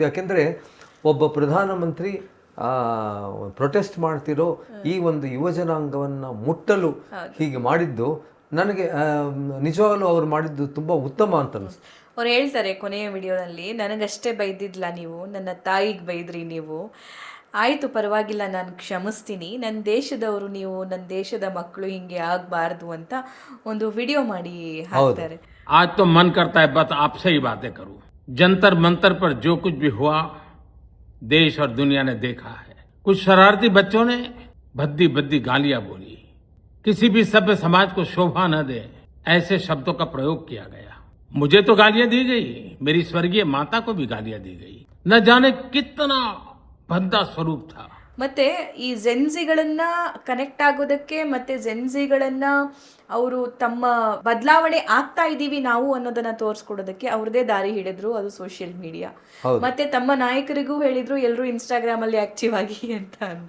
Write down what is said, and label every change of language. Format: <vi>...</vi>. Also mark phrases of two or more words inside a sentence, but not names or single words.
<kn>ಯಾಕೆಂದರೆ ಒಬ್ಬ ಪ್ರಧಾನಮಂತ್ರಿ ಪ್ರೊಟೆಸ್ಟ್ ಮಾಡ್ತಿರೋ ಈ ಒಂದು ಯುವಜನಾಂಗವನ್ನು ಮುಟ್ಟಲು ಹೀಗೆ ಮಾಡಿದ್ದು ನನಗೆ ನಿಜವಾಗಲೂ ಅವ್ರು ಮಾಡಿದ್ದು ತುಂಬ ಉತ್ತಮ ಅಂತ ಅನಿಸ್ತು. ಅವ್ರು ಹೇಳ್ತಾರೆ ಕೊನೆಯ ವಿಡಿಯೋದಲ್ಲಿ, ನನಗಷ್ಟೇ ಬೈದಿದ್ಲ ನೀವು, ನನ್ನ ತಾಯಿಗೆ ಬೈದ್ರಿ ನೀವು, ಆಯಿತು ಪರವಾಗಿಲ್ಲ ನಾನು ಕ್ಷಮಿಸ್ತೀನಿ, ನನ್ನ ದೇಶದವರು ನೀವು, ನನ್ನ ದೇಶದ ಮಕ್ಕಳು ಹಿಂಗೆ ಆಗಬಾರ್ದು ಅಂತ ಒಂದು ವಿಡಿಯೋ ಮಾಡಿ ಹಾಕ್ತಾರೆ.</kn> <hi>आज तो मन करता है बस आपसे ही बातें करूं. जंतर मंतर पर जो कुछ भी हुआ देश और दुनिया ने देखा है. कुछ शरारती बच्चों ने भद्दी गालियां बोली. किसी भी सभ्य समाज को शोभा न दे ऐसे शब्दों का प्रयोग किया गया. मुझे तो गालियां दी गई, मेरी स्वर्गीय माता को भी गालियां दी गई. न जाने कितना भद्दा स्वरूप था.</hi> <kn>ಮತ್ತೆ ಈ ಜೆನ್ಸಿಗಳನ್ನ ಕನೆಕ್ಟ್ ಆಗೋದಕ್ಕೆ ಮತ್ತೆ ಜೆನ್ಸಿಗಳನ್ನ ಅವರು ತಮ್ಮ ಬದಲಾವಣೆ ಆಗ್ತಾ ಇದ್ದೀವಿ ನಾವು ಅನ್ನೋದನ್ನ ತೋರಿಸ್ಕೊಡೋದಕ್ಕೆ ಅವ್ರದೇ ದಾರಿ ಹಿಡಿದ್ರು, ಅದು</kn> <en>social media.</en> <kn>ಮತ್ತೆ ತಮ್ಮ ನಾಯಕರಿಗೂ ಹೇಳಿದ್ರು ಎಲ್ಲರೂ ಇನ್ಸ್ಟಾಗ್ರಾಮ್ ಅಲ್ಲಿ ಆಕ್ಟಿವ್ ಆಗಿ ಅಂತ ಅಂದು.</kn>